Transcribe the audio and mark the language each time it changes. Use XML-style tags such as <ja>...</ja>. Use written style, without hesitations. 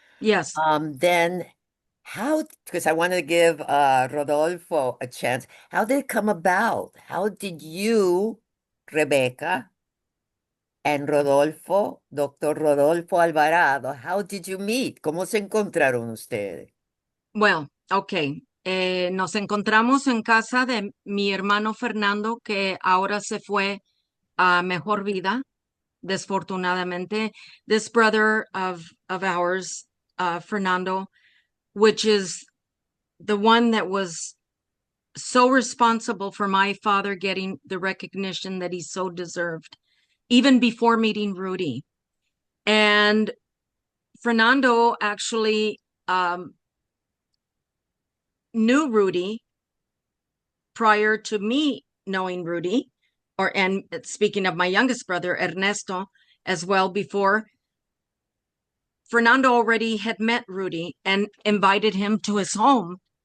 <en>Yes. Then how, because I want to give Rodolfo a chance. How did it come about? How did you, Rebecca, and Rodolfo, Dr. Rodolfo Alvarado, how did you meet?</en> <es>¿Cómo se encontraron ustedes?</es> <en>Well, ok.</en> <es>Nos encontramos en casa de mi hermano Fernando, que ahora se fue a mejor vida, desfortunadamente.</es> <en>This brother of ours, Fernando, which is the one that was so responsible for my father getting the recognition that he so deserved, even before meeting Rudy. And Fernando actually knew Rudy prior to me knowing Rudy, and speaking of my youngest brother, Ernesto, as well, before Fernando already had met Rudy and invited him to his home</en>